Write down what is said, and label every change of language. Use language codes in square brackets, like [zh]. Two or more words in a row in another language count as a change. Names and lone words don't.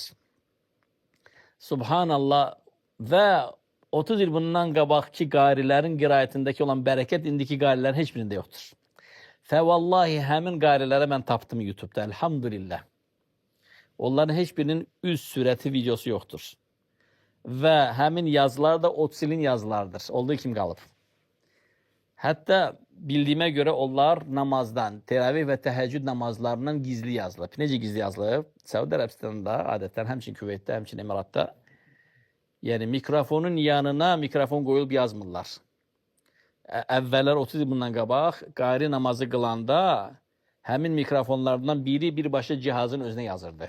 [az] Subhanallah və 30 il bundan qabaqki qarilərin qirayətindəki olan bərəkət indiki qarilərin heç birində yoxdur. Fəvallahi həmin qarilərə mən tapdım YouTube'da, elhamdülillah. Onların heç birinin üz sürəti videosu yoxdur. Və həmin yazılar da 30 ilin yazılardır. Olduğu kim qalıb. [tr] Hatta bildiğime göre onlar namazdan, teravih ve teheccüd namazlarından gizli yazılıb. [az] Necə gizli yazılıb? Səudi Ərəbistanında, adətən həmçinin Küveytdə, həmçinin Emiratda. Yəni mikrofonun yanına mikrofon qoyulub yazmırlar. Əvvəllər 30 il bundan qabaq qari namazı qılanda həmin mikrofonlardan biri birbaşa cihazın özünə yazırdı.